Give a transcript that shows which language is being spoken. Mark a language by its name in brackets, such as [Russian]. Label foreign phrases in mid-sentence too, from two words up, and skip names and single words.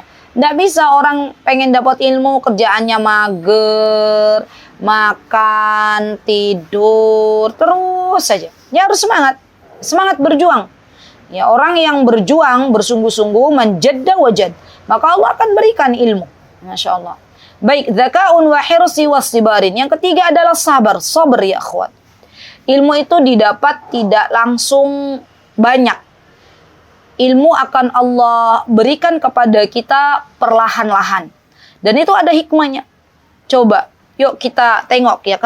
[Indonesian] Nggak bisa orang pengen dapat ilmu kerjaannya mager, makan, tidur, terus saja. Dia harus semangat. Semangat berjuang. Ya, orang yang berjuang bersungguh-sungguh [Arabic] من جد وجد, [Indonesian] maka Allah akan berikan ilmu. [Arabic] ما شاء الله. [Indonesian] Baik, [Arabic] ذكاء وحرص واصطبار. [Indonesian] Yang ketiga adalah sabar. Sabar ya akhwat. Ilmu itu didapat tidak langsung banyak. Ilmu akan Allah berikan kepada kita perlahan-lahan. Dan itu ada hikmahnya. Coba, yuk kita tengok ya.